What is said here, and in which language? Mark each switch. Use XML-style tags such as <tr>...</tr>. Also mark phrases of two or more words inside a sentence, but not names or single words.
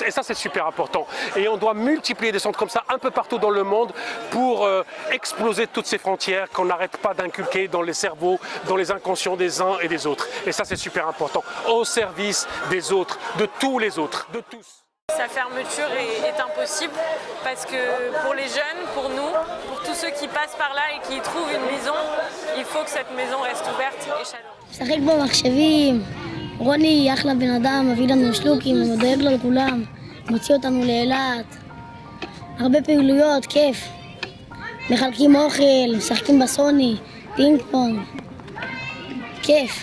<fr>Et ça, c'est super important. Et on doit multiplier des centres comme ça un peu partout dans le monde pour exploser toutes ces frontières qu'on n'arrête pas d'inculquer dans les cerveaux, dans les inconscients des uns et des autres. Et ça, c'est super important. Au service des autres, de tous les autres, de tous. Sa fermeture est impossible parce que pour les jeunes, pour nous, pour tous ceux qui passent par là et qui y trouvent une maison, il faut que cette maison reste ouverte et chaleureuse.</fr> <he>משחק במחשבים, רוני אחלה בן אדם, מביא לנו שלוקים, הוא דואג לו לכולם, מוציא אותנו לאילת, הרבה פעילויות, כיף, מחלקים אוכל, משחקים בסוני, פינג פונג, כיף.</he>